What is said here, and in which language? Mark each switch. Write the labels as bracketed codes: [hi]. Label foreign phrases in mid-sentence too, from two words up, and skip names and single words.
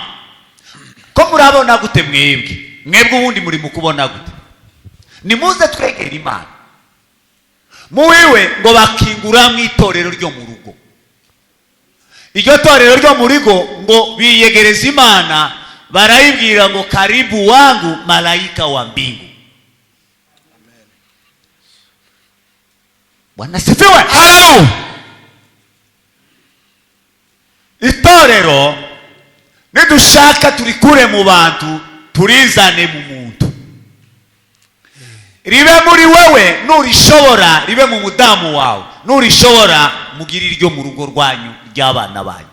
[rw] Ko murabona gute mwebwe ubundi muri mu kubona gute? Nimuze twegera Imana. Muwiwe ngo bakingura mu itorero ryo mu rugo. Iryo torero ryo mu rugo ngo biyegereza Imana, barayibwira ngo [sw] karibu wangu malaika wa mbingu. Bwana sifiwe. [rw] Itorero nidushaka turikure mu bantu turizane mu muntu, ribe muri wewe, nurishobora ribe mu mudamu wawe, nurishobora mugire iryo mu rugo rwanyu ry'abana banyu.